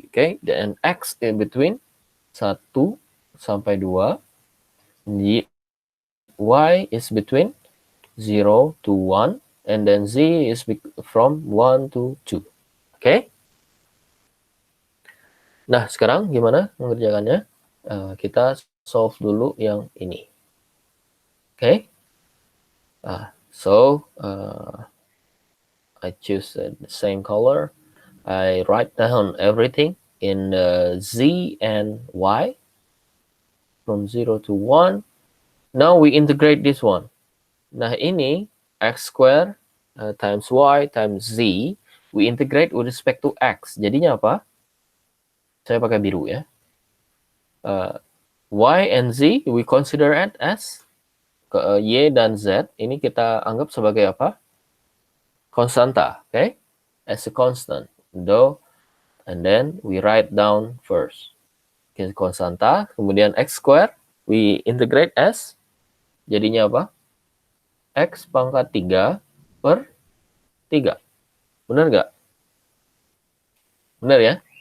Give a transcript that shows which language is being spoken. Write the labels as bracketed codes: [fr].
[en] Oke, dan x in between 1 sampai 2, y is between 0 to 1, and then z is from 1 to 2. Oke? [id] Nah, sekarang gimana mengerjakannya? Kita solve dulu yang ini. [en] Oke? So, I choose the same color. I write down everything in z and y from 0 to 1. Now we integrate this one. Nah, ini x square times y times z, we integrate with respect to x. [id] Jadinya apa? Saya pakai biru ya. [en] Y and z we consider it as y [id] dan z ini kita anggap sebagai apa? [en] Konstanta, okay? As a constant. Though, and then we write down first. Okay, konstanta, kemudian x square we integrate as, [id] jadinya apa? X pangkat 3 per 3. Benar nggak? Benar ya?